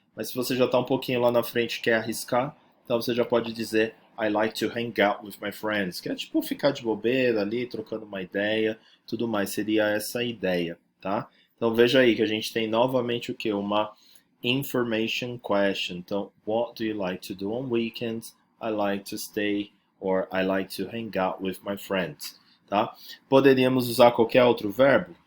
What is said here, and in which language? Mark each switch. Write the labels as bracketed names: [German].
[Portuguese] Mas se você já está um pouquinho lá na frente e quer arriscar, então você já pode dizer [English] I like to hang out with my friends. [Portuguese] Que é tipo ficar de bobeira ali, trocando uma ideia, tudo mais. Seria essa a ideia, tá? Então veja aí que a gente tem novamente o que? Uma information question. Então, [English] what do you like to do on weekends? I like to stay or I like to hang out with my friends. [Portuguese] Tá? Poderíamos usar qualquer outro verbo?